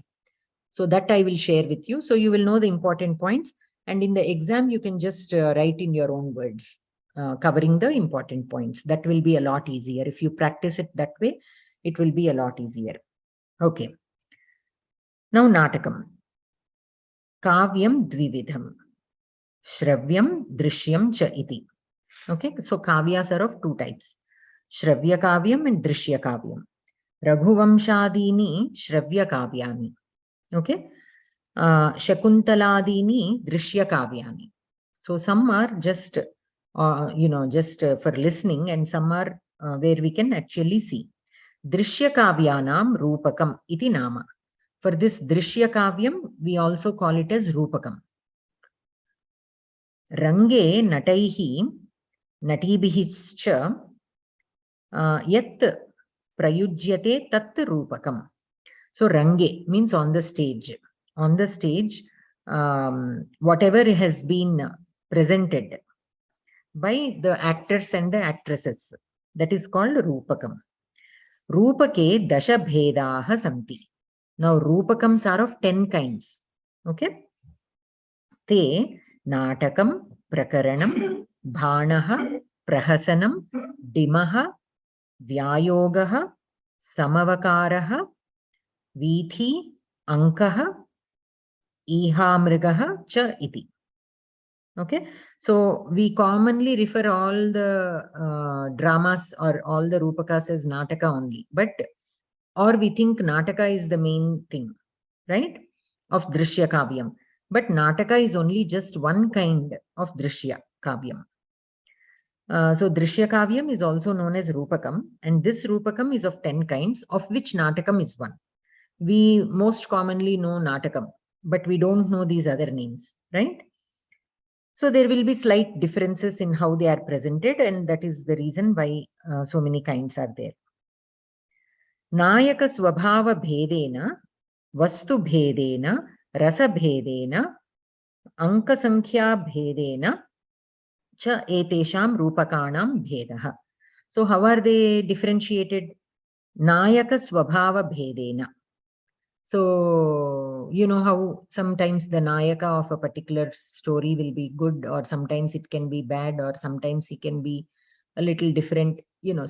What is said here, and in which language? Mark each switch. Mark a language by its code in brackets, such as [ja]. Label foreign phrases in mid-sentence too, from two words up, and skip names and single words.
[en] So that I will share with you. So you will know the important points, and in the exam you can just write in your own words. Covering the important points. That will be a lot easier. If you practice it that way, it will be a lot easier. Okay. Now Natakam. [sa] काव्यं द्विविधम्. श्रव्यं दृश्यं च इति. [en] Okay. So kavyas are of two types. [sa] श्रव्य काव्यम् and दृश्य काव्यम्। रघुवंशादीनि श्रव्य काव्यानि. [en] Okay. [sa] शाकुन्तलादीनि दृश्य काव्यानि. [en] So some are just for listening, and some are where we can actually see. [sa] दृश्य काव्यानां रूपकम् इति नाम. [en] For this [sa] दृश्य काव्यम्, [en] we also call it as Rupakam. [sa] रङ्गे नटैः नटीभिश्च यत् प्रयुज्यते तत् रूपकम्. [en] So Range means on the stage. On the stage, whatever has been presented by the actors and the actresses, that is called Rupakam. [sa] रूपके दश भेदाः सन्ति. [en] Now Rupakams are of 10 kinds. Okay. [sa] ते नाटकम्, प्रकरणम्, भाणः, प्रहसनम्, डिमः, व्यायोगः, समवकारः, वीथी, अङ्कः, ईहामृगः, च इति. [en] Okay, so we commonly refer all the dramas or all the Rupakas as Nataka only, but or we think Nataka is the main thing, right, of [sa] दृश्य काव्यम्. [en] But Nataka is only just one kind of [sa] दृश्य काव्यम्. [en] So [sa] दृश्य काव्यम् [en] is also known as Rupakam, and this Rupakam is of 10 kinds, of which Natakam is one. We most commonly know Natakam, but we don't know these other names, right? So there will be slight differences in how they are presented, and that is the reason why so many kinds are there. [sa] नायक स्वभाव भेदेन, वस्तु भेदेन, रस भेदेन, अङ्क सङ्ख्या भेदेन, च एतेषां रूपकाणां भेदाः. [en] So how are they differentiated? [sa] नायक स्वभाव भेदेन. [en] So, you know how sometimes the Nayaka of a particular story will be good, or sometimes it can be bad, or sometimes he can be a little different, you know.